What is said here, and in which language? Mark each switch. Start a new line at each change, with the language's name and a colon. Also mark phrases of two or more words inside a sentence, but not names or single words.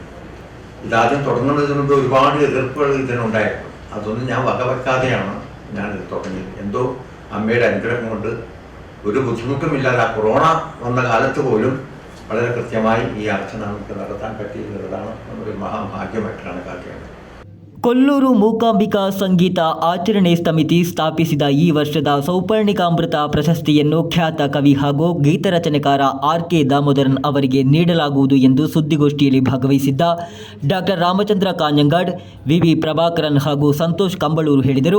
Malayalam: ഇതാദ്യം തുടങ്ങുന്നതിന് മുമ്പ് ഒരുപാട് എതിർപ്പുകൾ ഇതിനുണ്ടായിരുന്നു. അതൊന്നും ഞാൻ വകവെക്കാതെയാണ് ഞാനിത് തുടങ്ങിയത്. എന്തോ അമ്മയുടെ അനുഗ്രഹം കൊണ്ട് ഒരു ബുദ്ധിമുട്ടുമില്ലാതെ ആ കൊറോണ വന്ന കാലത്ത് പോലും വളരെ കൃത്യമായി ഈ അർച്ചന നമുക്ക് നടത്താൻ പറ്റിയെന്നുള്ളതാണ് ഒരു മഹാഭാഗ്യമായിട്ടാണ് കാണിക്കുന്നത്.
Kannada: ಕೊಲ್ಲೂರು ಮೂಕಾಂಬಿಕಾ ಸಂಗೀತ ಆಚರಣೆ ಸಮಿತಿ ಸ್ಥಾಪಿಸಿದ ಈ ವರ್ಷದ ಸೌಪರ್ಣಿಕಾಮೃತ ಪ್ರಶಸ್ತಿಯನ್ನು ಖ್ಯಾತ ಕವಿ ಹಾಗೂ ಗೀತರಚನೆಕಾರ ಆರ್.ಕೆ. ದಾಮೋದರನ್ ಅವರಿಗೆ ನೀಡಲಾಗುವುದು ಎಂದು ಸುದ್ದಿಗೋಷ್ಠಿಯಲ್ಲಿ ಭಾಗವಹಿಸಿದ್ದ ಡಾಕ್ಟರ್ ರಾಮಚಂದ್ರ ಕಾಂಜಂಗಾಡ್, ವಿ ಪ್ರಭಾಕರನ್ ಹಾಗೂ ಸಂತೋಷ್ ಕಂಬಳೂರು ಹೇಳಿದರು.